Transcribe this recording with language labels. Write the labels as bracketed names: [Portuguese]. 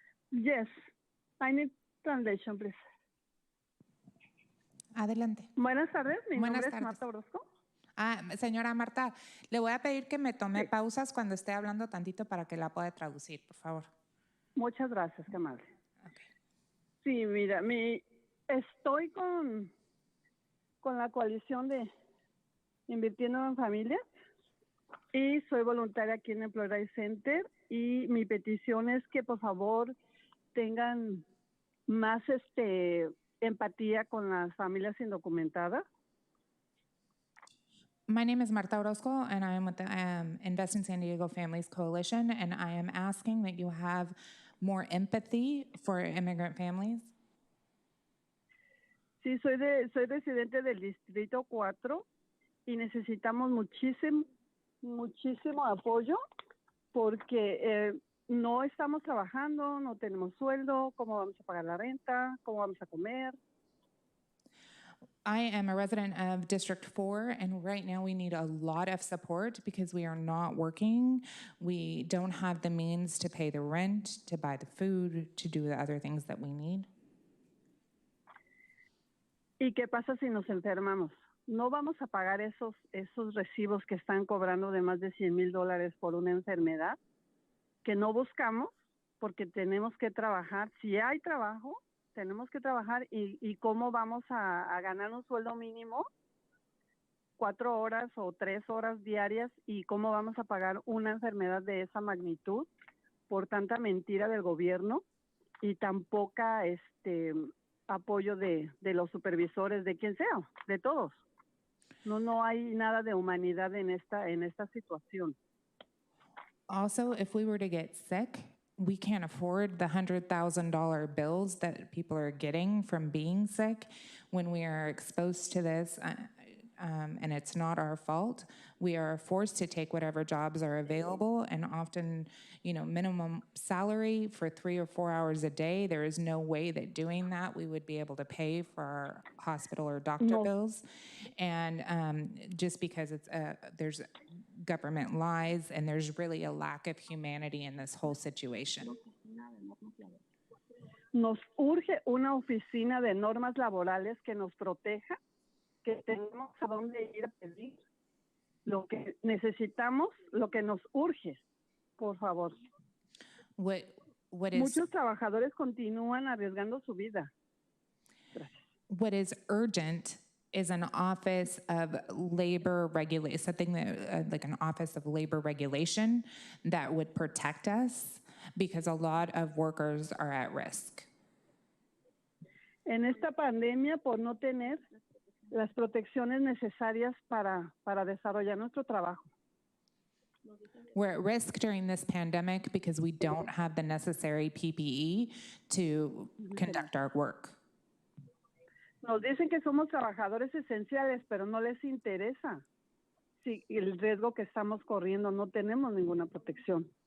[English] Yes, I need translation, please. [Spanish] Adelante. Buenas tardes, mi Buenas nombre tardes. es Marta Orozco. Señora Marta, le voy a pedir que me tome pausas cuando esté hablando tantito para que la pueda traducir, por favor. Muchas gracias, qué amable. Sí, mira, estoy con la coalición de Invirtiendo en Familias y soy voluntaria aquí en Employee Rights Center, y mi petición es que por favor tengan más empatía con las familias indocumentadas. [English] My name is Marta Orozco, and I am with the Invest in San Diego Families Coalition, and I am asking that you have more empathy for immigrant families. [Spanish] Sí, soy residente del Distrito 4 y necesitamos muchísimo apoyo porque no estamos trabajando, no tenemos sueldo, ¿cómo vamos a pagar la renta? ¿Cómo vamos a comer? [English] I am a resident of District 4, and right now we need a lot of support because we are not working. We don't have the means to pay the rent, to buy the food, to do the other things that we need. [Spanish] ¿Y qué pasa si nos enfermamos? No vamos a pagar esos recibos que están cobrando de más de $100,000 por una enfermedad que no buscamos porque tenemos que trabajar. Si hay trabajo, tenemos que trabajar y cómo vamos a ganar un sueldo mínimo, 4 horas o 3 horas diarias, y cómo vamos a pagar una enfermedad de esa magnitud por tanta mentira del gobierno y tan poca apoyo de los supervisores, de quien sea, de todos. No hay nada de humanidad en esta situación. [English] Also, if we were to get sick, we can't afford the $100,000 bills that people are getting from being sick when we are exposed to this, and it's not our fault. We are forced to take whatever jobs are available, and often, minimum salary for 3 or 4 hours a day. There is no way that doing that we would be able to pay for our hospital or doctor bills, and just because there's government lies, and there's really a lack of humanity in this whole situation. [Spanish] Nos urge una oficina de normas laborales que nos proteja, que tengamos a dónde ir a pedir lo que necesitamos, lo que nos urge, por favor. Muchos trabajadores continúan arriesgando su vida. Gracias. [English] What is urgent is an office of labor regulation, something that, like an office of labor regulation that would protect us because a lot of workers are at risk. [Spanish] En esta pandemia, por no tener las protecciones necesarias para desarrollar nuestro trabajo. [English] We're at risk during this pandemic because we don't have the necessary PPE to conduct our work. [Spanish] Nos dicen que somos trabajadores esenciales, pero no les interesa el riesgo que estamos corriendo. No tenemos ninguna protección.